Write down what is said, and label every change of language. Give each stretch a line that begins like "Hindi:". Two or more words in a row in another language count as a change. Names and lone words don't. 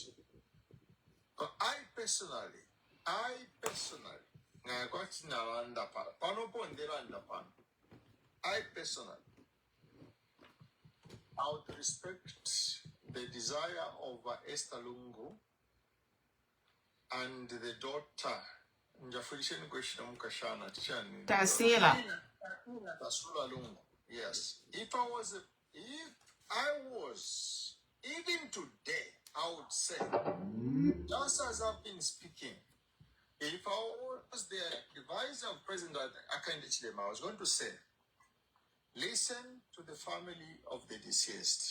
English: But I personally, I personally, would respect the desire of Esther Lungu and the daughter. Tasila. Tasula Lungu. Yes. If I was, even today, I would say, just as I've been speaking, if I was the advisor of President Akandechilema, I was going to say, listen to the family of the deceased.